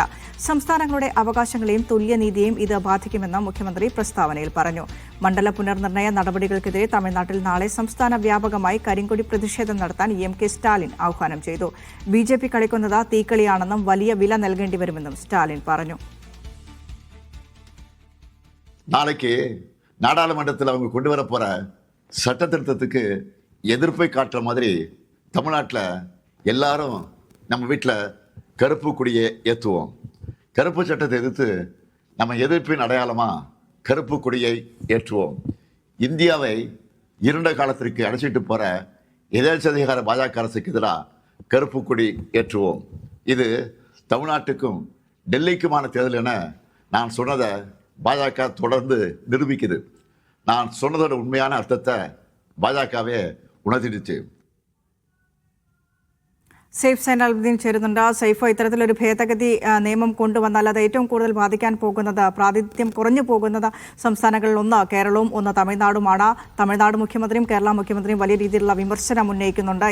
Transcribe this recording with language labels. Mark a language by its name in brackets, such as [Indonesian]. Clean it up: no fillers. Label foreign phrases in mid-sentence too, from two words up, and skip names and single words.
[Malayalam] സംസ്ഥാനങ്ങളുടെ അവകാശങ്ങളെയും തുല്യനീതിയെയും ഇത് ബാധിക്കുമെന്ന് മുഖ്യമന്ത്രി പ്രസ്താവനയിൽ പറഞ്ഞു. മണ്ഡല പുനർനിർണയ നടപടികൾക്കെതിരെ തമിഴ്നാട്ടിൽ നാളെ സംസ്ഥാന വ്യാപകമായി കരിങ്കൊടി പ്രതിഷേധം നടത്താൻ എം.കെ. സ്റ്റാലിൻ ആഹ്വാനം ചെയ്തു. ബി.ജെ.പി കളിക്കുന്നത് തീക്കളിയാണെന്നും വലിയ വില നൽകേണ്ടി വരുമെന്നും സ്റ്റാലിൻ പറഞ്ഞു. [Tamil] நாளைக்கு நாடாளுமன்றத்தில் அவங்க கொண்டு வர போகிற சட்ட திருத்தத்துக்கு எதிர்ப்பை காட்டுற மாதிரி தமிழ்நாட்டில் எல்லாரும் நம்ம வீட்டில் கருப்பு கொடியை ஏற்றுவோம். கருப்பு சட்டத்தை எதிர்த்து நம்ம எதிர்ப்பின் அடையாளமாக கருப்பு கொடியை ஏற்றுவோம். இந்தியாவை இருண்ட காலத்திற்கு அழைச்சிட்டு போகிற எதேச்சதிகார பாஜக அரசுக்கு எதிராக கருப்பு கொடி ஏற்றுவோம். இது தமிழ்நாட்டுக்கும் டெல்லிக்குமான தேர்தல் என நான் சொன்னதை பாஜக தொடர்ந்து நிரூபிக்குது. நான் சொன்னதோட உண்மையான அர்த்தத்தை பாஜகவே ഉണർത്തിടുച്ചു. [Malayalam] സൈഫ് സൈനാൽദ്ദീൻ ചേരുന്നുണ്ട്. സൈഫോ, ഇത്തരത്തിലൊരു ഭേദഗതി നിയമം കൊണ്ടുവന്നാൽ അത് ഏറ്റവും കൂടുതൽ ബാധിക്കാൻ പോകുന്നത്, പ്രാതിനിധ്യം കുറഞ്ഞു പോകുന്നത് സംസ്ഥാനങ്ങളിൽ ഒന്ന് കേരളവും ഒന്ന് തമിഴ്നാടുമാണ്. തമിഴ്നാട് മുഖ്യമന്ത്രിയും കേരള മുഖ്യമന്ത്രിയും വലിയ രീതിയിലുള്ള വിമർശനം ഉന്നയിക്കുന്നുണ്ട്.